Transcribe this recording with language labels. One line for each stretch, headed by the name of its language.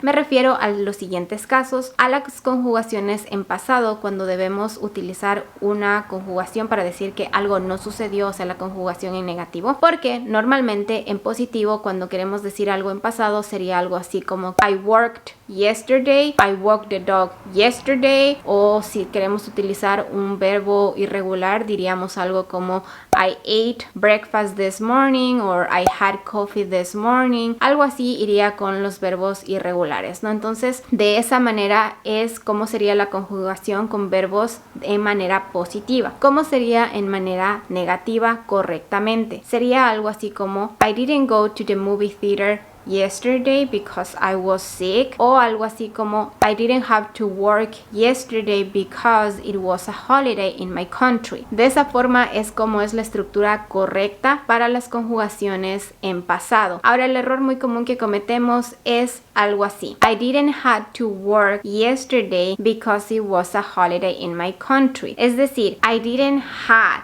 Spanish: Me refiero a los siguientes casos: a las conjugaciones en pasado, cuando debemos utilizar una conjugación para decir que algo no sucedió, o sea, la conjugación en negativo, porque normalmente en positivo, cuando queremos decir algo en pasado, sería algo así como
English: I worked yesterday, I walked the dog yesterday,
Spanish: o si queremos utilizar un verbo irregular, diríamos algo como
English: I ate breakfast this morning,
Spanish: or I had coffee this morning. Algo así iría con los verbos irregulares, ¿no? Entonces, de esa manera es como sería la conjugación con verbos en manera positiva. ¿Cómo sería en manera negativa correctamente? Sería algo así como
English: I didn't go to the movie theater yesterday because I was sick,
Spanish: o algo así como
English: I didn't have to work yesterday because it was a holiday in my country.
Spanish: De esa forma es como es la estructura correcta para las conjugaciones en pasado. Ahora, el error muy común que cometemos es algo así:
English: I didn't have to work yesterday because it was a holiday in my country.
Spanish: Es decir,
English: I didn't have.